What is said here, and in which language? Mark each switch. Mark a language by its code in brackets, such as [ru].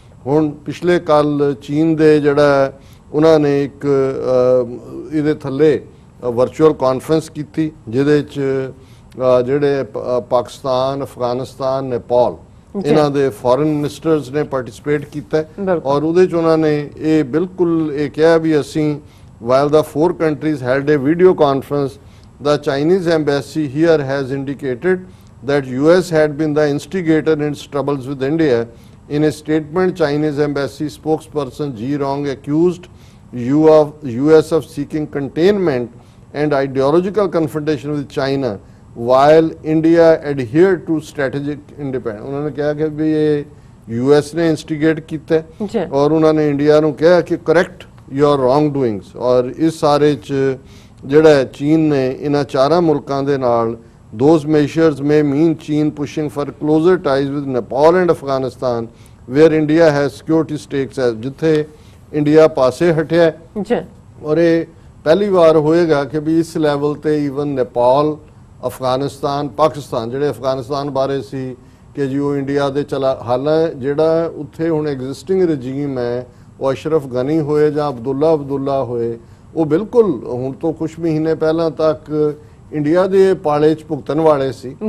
[pa] ਹੁਣ ਪਿਛਲੇ ਕੱਲ ਚੀਨ ਦੇ ਜਿਹੜਾ ਉਹਨਾਂ ਨੇ ਇੱਕ ਇਹਦੇ ਥੱਲੇ ਵਰਚੁਅਲ ਕਾਨਫਰੰਸ ਕੀਤੀ, ਜਿਹਦੇ 'ਚ ਜਿਹੜੇ ਪਾਕਿਸਤਾਨ, ਅਫਗਾਨਿਸਤਾਨ, ਨੇਪਾਲ ਇਹਨਾਂ ਦੇ ਫੋਰਨ ਮਿਨਿਸਟਰਸ ਨੇ ਪਾਰਟਿਸਿਪੇਟ ਕੀਤਾ ਔਰ ਉਹਦੇ 'ਚ ਉਹਨਾਂ ਨੇ ਇਹ ਬਿਲਕੁਲ ਇਹ ਕਿਹਾ ਵੀ ਅਸੀਂ [en] while the 4 countries held a video conference, the Chinese embassy here has indicated that US had been the instigator in its troubles with India. In a statement, Chinese embassy spokesperson Ji Rong accused US of seeking containment and ideological confrontation with China while India adhered to strategic independence. [hi] उन्होंने कहा कि भी ये US ने instigate किया और उन्होंने India [pa] ਨੂੰ ਕਿਹਾ ਕਿ [en] correct your wrongdoings। [pa] ਔਰ ਇਸ ਸਾਰੇ 'ਚ ਜਿਹੜਾ ਚੀਨ ਨੇ ਇਹਨਾਂ ਚਾਰਾਂ ਮੁਲਕਾਂ ਦੇ ਨਾਲ [en] those measures may mean China pushing for closer ties with Nepal and Afghanistan where India has security stakes as [pa] ਜਿੱਥੇ ਇੰਡੀਆ ਪਾਸੇ ਹਟਿਆ ਔਰ ਇਹ ਪਹਿਲੀ ਵਾਰ ਹੋਏਗਾ ਕਿ ਵੀ ਇਸ ਲੈਵਲ ਤੇ ਈਵਨ ਨੇਪਾਲ, ਅਫਗਾਨਿਸਤਾਨ, ਪਾਕਿਸਤਾਨ, ਜਿਹੜੇ ਅਫਗਾਨਿਸਤਾਨ ਬਾਰੇ ਸੀ ਕਿ ਜੀ ਉਹ ਇੰਡੀਆ ਦੇ ਹਾਲਾਂ ਜਿਹੜਾ ਉੱਥੇ ਹੁਣ ਐਗਜ਼ਿਸਟਿੰਗ ਰਜੀਮ ਹੈ, ਉਹ ਅਸ਼ਰਫ ਗਨੀ ਹੋਏ ਜਾਂ ਅਬਦੁੱਲਾ ਹੋਏ, ਉਹ ਬਿਲਕੁਲ ਹੁਣ ਤੋਂ ਕੁਝ ਮਹੀਨੇ ਪਹਿਲਾਂ ਤੱਕ ਇੰਡੀਆ ਦੇ ਪਾਲੇ 'ਚ ਭੁਗਤਣ ਵਾਲੇ ਸੀ।